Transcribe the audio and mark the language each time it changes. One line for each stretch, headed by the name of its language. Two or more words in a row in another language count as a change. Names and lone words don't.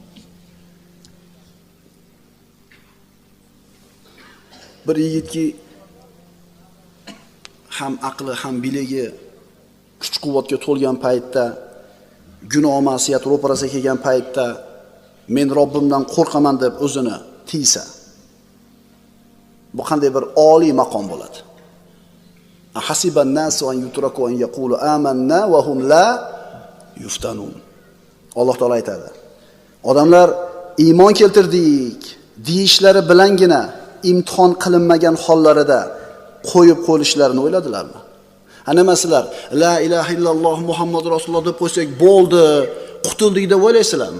Uzbek: Bir yigitki ham aqli, ham biligi kuch-quvvatga to'lgan paytda, gunoh ma'siyat ro'parasiga kelgan paytda men Robbimdan qo'rqaman deb o'zini tiysa, bu qanday bir oliy maqom bo'ladi.
Arabic: أحسب الناس أن يتركوا أن يقولوا آمنا وهم لا يفتنون.
Uzbek: Alloh taolo aytadi. Odamlar iymon keltirdik deyishlari bilangina imtihon qilinmagan hollarida qo'yib qo'yishlarini o'yladilarmi? Masalan,
Arabic: لا إله إلا الله محمد رسول الله
Uzbek: deb qo'ysak bo'ldi, qutuldik deb o'ylaysizlarmi?